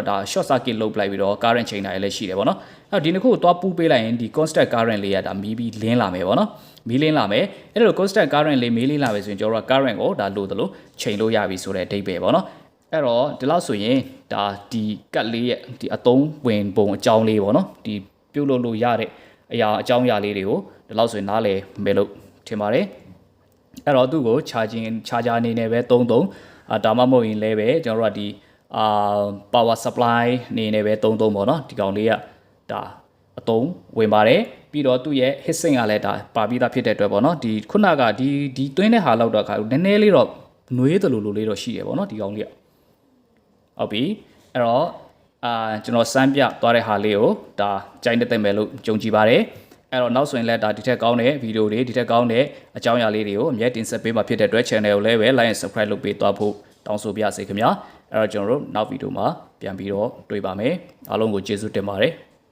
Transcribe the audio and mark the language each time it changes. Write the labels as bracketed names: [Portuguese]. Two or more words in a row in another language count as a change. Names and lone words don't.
[Burmese] ဒါ [English] short circuit [Burmese] လုပ်လိုက်ပြီးတော့ current ချိန်တာလည်းရှိတယ်ဗောနော်အဲ့ဒီနှစ်ခုကိုသွားပူးပေးလိုက်ရင်ဒီ [English] constant current [Burmese] လေးကဒါမီးပြီးလင်းလာမယ်ဗောနော်မီးလင်းလာမယ်အဲ့လို [English] constant current [Burmese] လေးမီးလင်းလာပြီဆိုရင်ကျွန်တော်တို့က current ကိုဒါလို့သလိုချိန်လို့ရပြီဆိုတဲ့အဓိပ္ပာယ်ဗောနော်အဲ့တော့ဒီလောက်ဆိုရင်ဒါဒီကတ်လေးရဲ့ဒီအသုံးဝင်ပုံအကြောင်းလေးဗောနော်ဒီပြုတ်လို့ရတဲ့အရာအကြောင်းအရာလေးတွေကိုဒီလောက်ဆိုရင်နားလည်မယ်လို့ထင်ပါတယ်အဲ့တော့သူ့ကို charger အနေနဲ့ပဲသုံးဒါမှမဟုတ်ရင်လည်းပဲကျွန်တော်တို့ကဒီ [English] power supply [Burmese] အနေနဲ့ပဲသုံးပေါ့နော်ဒီကောင်လေးကဒါအသုံးဝင်ပါတယ်ပြီးတော့သူ့ရဲ့ [English] hit sync [Burmese] ကလည်းဒါပါ ပြီးသားဖြစ်တဲ့အတွက်ပေါ့နော်ဒီခုနကဒီတွင်းတဲ့ဟာလောက်တော့ခါနည်းနည်းလေးတော့နှွေးသလိုလိုလေးတော့ရှိတယ်ပေါ့နော်ဒီကောင်လေးကဟုတ်ပြီအဲ့တော့ကျွန်တော်စမ်းပြသွားတဲ့ဟာလေးကိုဒါကြိုင်းတဲ့မယ်လို့ယုံကြည်ပါတယ်အဲ့တော့နောက်ဆိုရင်လည်းဒါဒီထက်ကောင်းတဲ့ဗီဒီယိုတွေဒီထက်ကောင်းတဲ့အကြောင်းအရာလေးတွေကိုအမြဲတင်ဆက်ပေးမှာဖြစ်တဲ့အတွက် channel ကိုလည်းပဲ [English] like and subscribe [Burmese] လုပ်ပေးသွားဖို့တောင်းဆိုပါရစေခင်ဗျာအဲ့တော့ကျွန်တော်တို့နောက်ဗီဒီယိုမှာပြန်ပြီးတော့တွေ့ပါမယ်အားလုံးကိုကျေးဇူးတင်ပါတယ်